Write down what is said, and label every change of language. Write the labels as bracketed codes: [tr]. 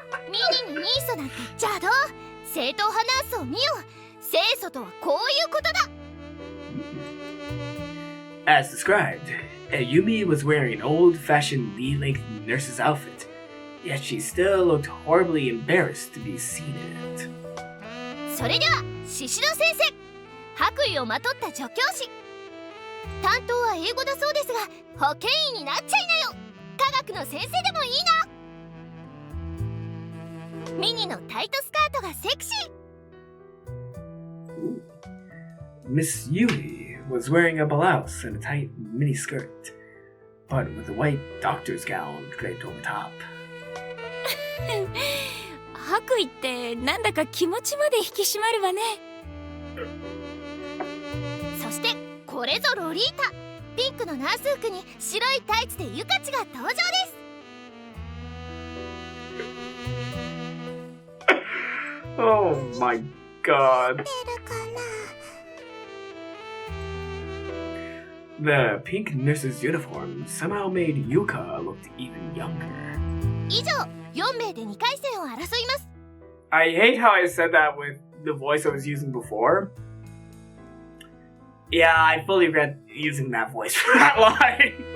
[ja] ミニにニーソなんて邪道。正統派ナースを見よ。清楚とはこういうことだ。 [en] As described, Ayumi was wearing an old-fashioned knee-length nurse's outfit, yet she still looked horribly embarrassed to be seen in it. [ja] それではシシド先生、白衣をまとった助教師。担当は英語だそうですが、保健医になっちゃいなよ。科学の先生でもいいな。ミニのタイトスカートがセクシー。 [en] Miss Yui was wearing a blouse and a tight miniskirt, but with a white doctor's gown draped over top. [ja] 白衣ってなんだか気持ちまで引き締まるわね。そしてこれぞロリータ。ピンクのナース服に白いタイツでユカチが登場です。 [en] Oh my god. The pink nurse's uniform somehow made Yuka look even younger. [ja] 以上、4名で2回戦を争います。 [en] I hate how I said that with the voice I was using before. Yeah, I fully regret using that voice for that line.